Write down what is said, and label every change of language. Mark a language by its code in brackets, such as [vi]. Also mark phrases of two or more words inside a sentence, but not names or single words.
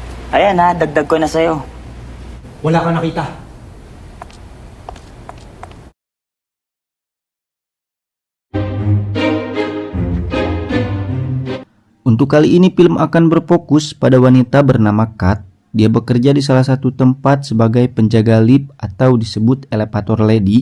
[tl] Ayan ha, dagdag ko na sa'yo. Wala kang nakita. [id] Untuk kali ini film akan berfokus pada wanita bernama Kat. Dia bekerja di salah satu tempat sebagai penjaga lift atau disebut elevator lady.